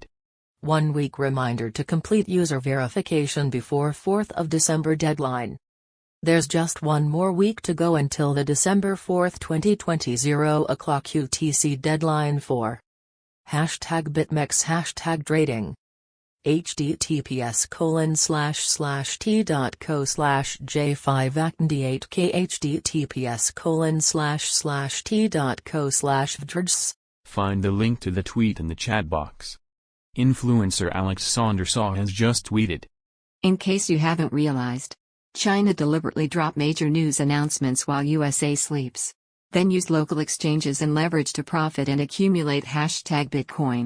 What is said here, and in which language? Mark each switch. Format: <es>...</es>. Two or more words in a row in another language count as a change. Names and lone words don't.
<en>1 week reminder to complete user verification before 4th of December deadline. There's just one more week to go until the December 4th 2020 0 o'clock UTC deadline for #BitMEX #trading. https://t.co/j5acnd8k https://t.co/vdrds. Find the link to the tweet in the chat box. Influencer Alex Saundersaw has just tweeted. In case you haven't realized, China deliberately dropped major news announcements while USA sleeps. Then use local exchanges and leverage to profit and accumulate #Bitcoin.</en>